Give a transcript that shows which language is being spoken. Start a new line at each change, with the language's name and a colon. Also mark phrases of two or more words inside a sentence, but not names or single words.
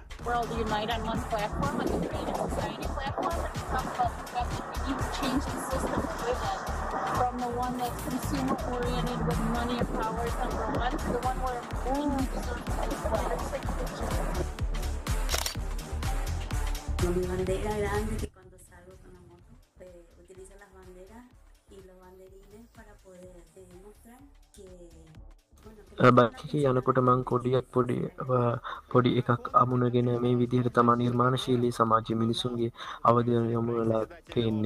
English: World unite on one platform, on the Creative Society platform, and we talk about the fact that we need to change the system we're in from the one that's consumer-oriented with money and power is number one to the one where women deserve to as well.
Spanish: Mi bandera grande que cuando salgo con la moto utilizo las banderas y los banderines para poder demostrar que
Sinhala: බයික් යනකොට මං කොඩියක් පොඩි එකක් අමුණගෙන මේ විදිහට තමයි නිර්මාණශීලී සමාජයේ මිනිසුන්ගේ අවධානය යොමු වෙලා තියෙන්නේ.